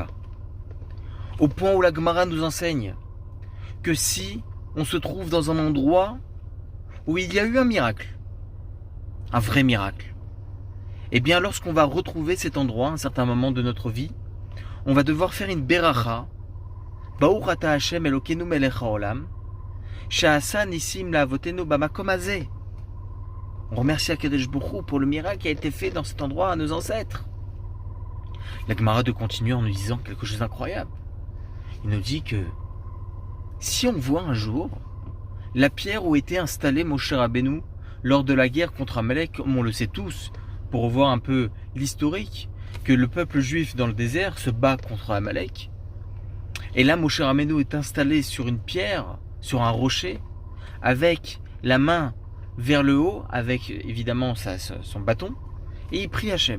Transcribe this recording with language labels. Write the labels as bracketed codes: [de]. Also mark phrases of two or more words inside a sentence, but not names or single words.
[fr] Au point où la Gemara nous enseigne que si on se trouve dans un endroit où il y a eu un miracle, un vrai miracle, et bien lorsqu'on va retrouver cet endroit à un certain moment de notre vie, on va devoir faire une beracha, [he] ברוך אתה השם אלוקינו מלך העולם שעשה נסים לאבותינו במקום הזה. [fr] On remercie [he] הקדוש ברוך הוא [fr] pour le miracle qui a été fait dans cet endroit à nos ancêtres. La Gemara de continuer en nous disant quelque chose d'incroyable. Il nous dit que si on voit un jour la pierre où était installé Moshe Rabbeinu lors de la guerre contre Amalek, comme on le sait tous, pour revoir un peu l'historique, que le peuple juif dans le désert se bat contre Amalek, Et là, Moshe Rabbeinu est installé sur une pierre, sur un rocher, avec la main vers le haut, avec évidemment son bâton, et il prie Hachem.